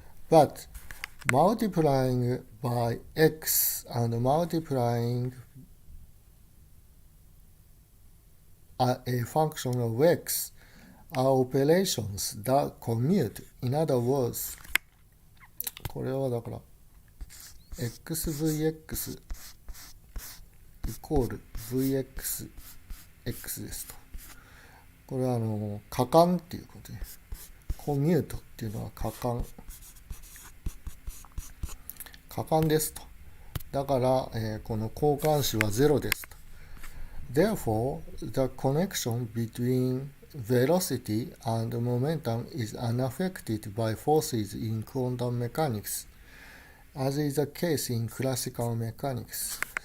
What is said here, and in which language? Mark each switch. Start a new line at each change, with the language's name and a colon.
English: But multiplying by x and multiplying a function of x are operations that commute. In other words,
Japanese: これはだから xvx イコール vx x ですと。これは可換っていうことです。コミュートっていうのは可換ですと。だから、この交換子は0ですと。
English: Therefore, the connection between velocity and momentum is unaffected by forces in quantum mechanics, as is the case in classical mechanics.